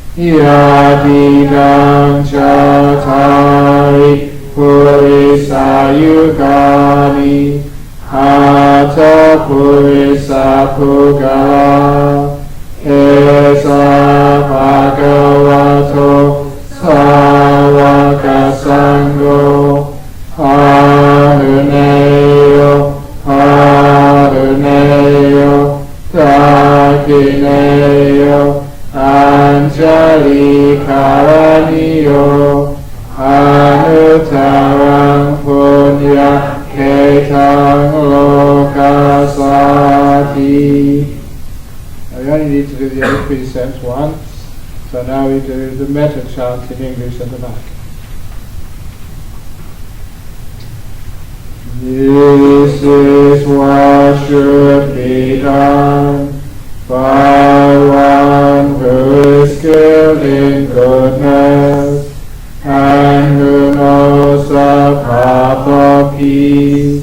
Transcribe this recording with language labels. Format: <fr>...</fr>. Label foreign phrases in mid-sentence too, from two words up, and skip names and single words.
<pi>Yadidam Chatari Purisayugani Hata Purisa Pugala Esa Bhagavato Sāvaka Sangho Aruneyo Aruneyo Vineyo Anjali Karaniyo Anuttarang Punya Ketang Lokasati.</pi> <en>We only need to do the other precepts once, so now we do the metta chant in English at the back. This is what should be done by one who is skilled in goodness and who knows the path of peace.</en>